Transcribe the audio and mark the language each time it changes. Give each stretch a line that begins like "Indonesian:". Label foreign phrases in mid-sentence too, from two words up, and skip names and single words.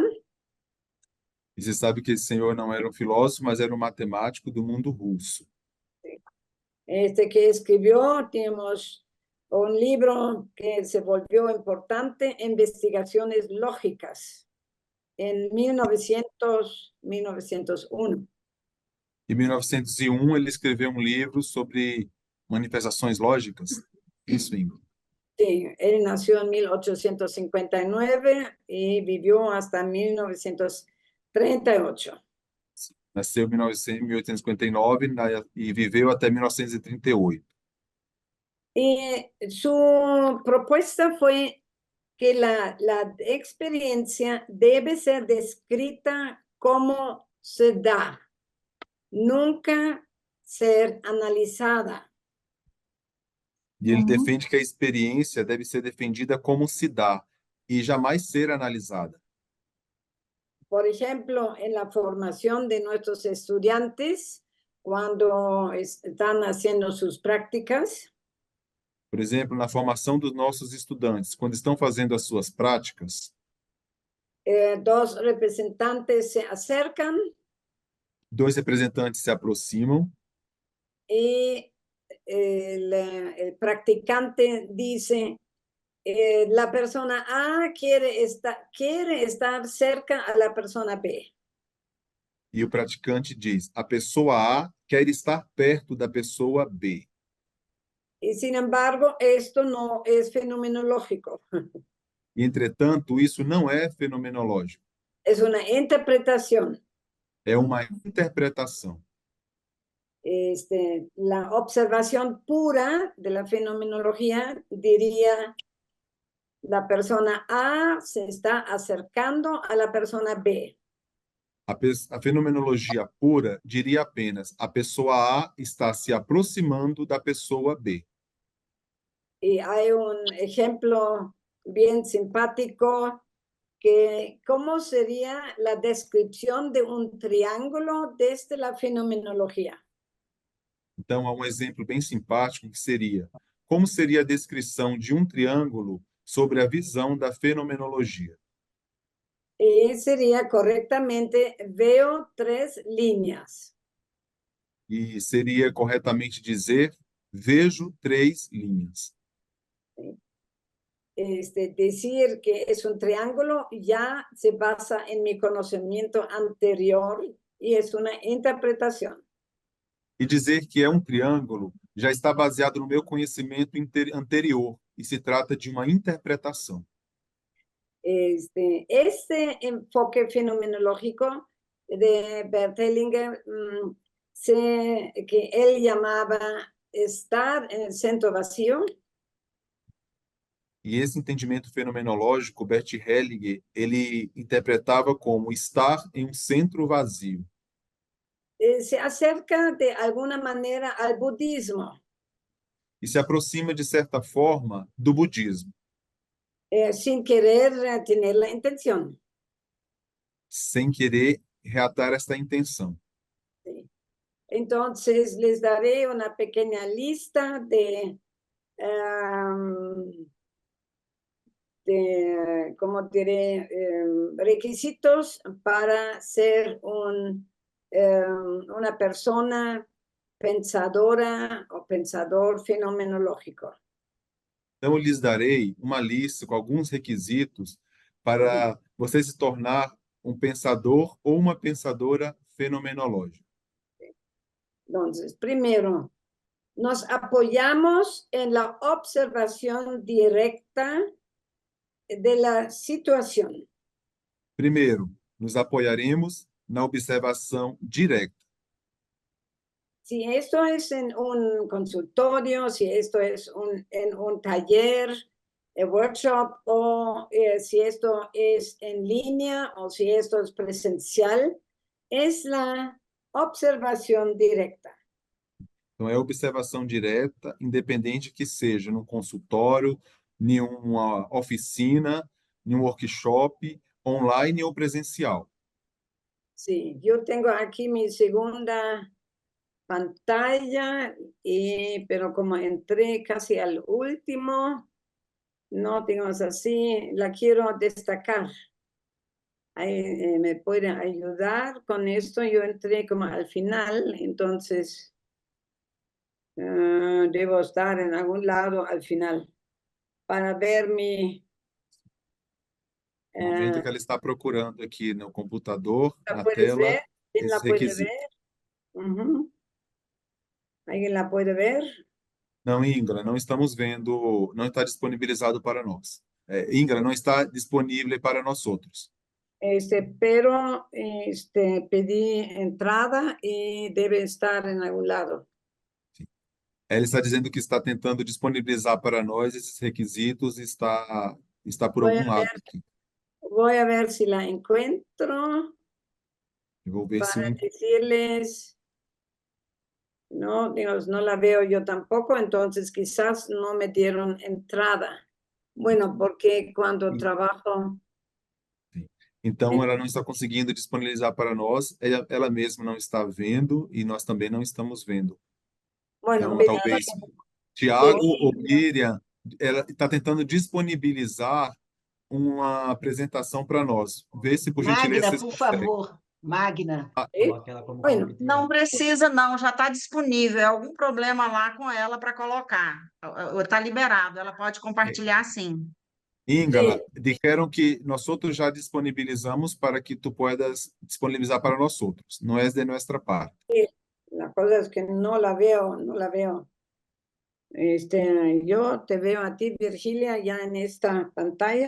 Portuguese: E você sabe que esse senhor não era um filósofo, mas era um matemático do mundo russo.
Spanish: Que escribió, tenemos un libro que se volvió importante, Investigaciones Lógicas, en 1901.
Portuguese: Em 1901, ele escreveu um livro sobre manifestações lógicas. Isso, Ingrid.
Spanish: Sí, él nació en 1859 y vivió hasta 1938.
Portuguese: Nasceu em 1859 e viveu até 1938.
Spanish: Y su propuesta fue que la experiencia debe ser descrita como se da, nunca ser analisada.
Portuguese: E ele defende que a experiência deve ser defendida como se dá e jamais ser analisada.
Spanish: Por ejemplo, en la formación de nuestros estudiantes, cuando están haciendo sus prácticas,
Portuguese: Por exemplo, na formação dos nossos estudantes, quando estão fazendo as suas práticas,
Spanish: dos representantes se acercan
Portuguese: dois representantes se aproximam
Spanish: y el practicante dice, la persona A quiere estar cerca a la persona B.
Portuguese: e o praticante diz: a pessoa A quer estar perto da pessoa B.
Spanish: Y sin embargo, esto no es fenomenológico.
Portuguese: E, entretanto, isso não é fenomenológico,
Spanish: Es una interpretación.
Portuguese: é uma interpretação.
Spanish: La observación pura de la fenomenología diría, la persona A se está acercando a la persona B.
Portuguese: A fenomenologia pura diria apenas: a pessoa A está se aproximando da pessoa B.
Spanish: Y hay un ejemplo bien simpático que cómo sería la descripción de un triángulo desde la fenomenología.
Portuguese: Então, há um exemplo bem simpático que seria: como seria a descrição de um triângulo sobre a visão da fenomenologia?
Spanish: Y sería correctamente, veo 3 líneas.
Portuguese: E seria corretamente dizer: vejo 3 linhas.
Spanish: Decir que es un triángulo ya se basa en mi conocimiento anterior y es una interpretación.
Portuguese: E dizer que é um triângulo já está baseado no meu conhecimento anterior e se trata de uma interpretação.
Spanish: Este enfoque fenomenológico de Bert Hellinger, que él llamaba estar en el centro vacío.
Portuguese: E esse entendimento fenomenológico, Bert Hellinger, ele interpretava como estar em um centro vazio.
Spanish: Se acerca de alguna manera al budismo.
Portuguese: e se aproxima, de certa forma, do budismo,
Spanish: sin querer tener la intención.
Portuguese: sem querer reatar esta intenção.
Spanish: ¿Sí? Entonces, les daré una pequeña lista de ¿cómo diré? Requisitos para ser una persona pensadora o pensador fenomenológico.
Portuguese: Então, eu lhes darei uma lista com alguns requisitos para você se tornar um pensador ou uma pensadora fenomenológica.
Spanish: Entonces, primero, nos apoyamos en la observación directa de la situación.
Portuguese: Primeiro, nos apoiaremos na observação direta.
Spanish: Si esto es en un consultorio, si esto es en un taller, workshop, o si esto es en línea, o si esto es presencial, es la observación directa.
Portuguese: Então, é observação direta, independente que seja num consultório, em uma oficina, em um workshop, online ou presencial.
Spanish: Sí, yo tengo aquí mi segunda pantalla, pero como entré casi al último, no, digamos así, la quiero destacar. Ahí, me puede ayudar con esto. Yo entré como al final, entonces debo estar en algún lado al final para ver mi...
Portuguese: No momento que ela está procurando aqui no computador,
Spanish: ¿La
Portuguese: na
Spanish: puedes
Portuguese: tela,
Spanish: ver? ¿Quién la
Portuguese: esse
Spanish: puede
Portuguese: requisito.
Spanish: ver? ¿Alguien la puede ver?
Portuguese: Não, Ingra, não estamos vendo, não está disponibilizado para nós. Ingra, não está disponível para nós outros.
Spanish: Pero pedí entrada y debe estar en algún lado.
Portuguese: Ela está dizendo que está tentando disponibilizar para nós esses requisitos e está por algum lado aqui.
Spanish: Voy a ver si la encuentro
Portuguese: Eu vou ver se
Spanish: para decirles. No, Dios, no la veo yo tampoco, entonces quizás no me dieron entrada. Bueno, porque cuando trabajo...
Portuguese: Então, ela não está conseguindo disponibilizar para nós, ela mesma não está vendo e nós também não estamos vendo.
Spanish: Bueno,
Portuguese: Então, talvez Tiago ou Miriam, ela está tentando disponibilizar uma apresentação para nós. Vê se, por gentileza, Magna, vocês por conseguem. favor. Magna.
Spanish: Bueno,
Portuguese: Não precisa, não, já está disponível. É algum problema lá com ela para colocar. Está liberado, ela pode compartilhar sim.
Spanish: Ingala, dijeron que nosotros ya disponibilizamos para que tú puedas disponibilizar para nosotros. No es de nuestra parte. la cosa es que no la veo, no la veo. Yo te veo a ti, Virgilia, ya en esta pantalla.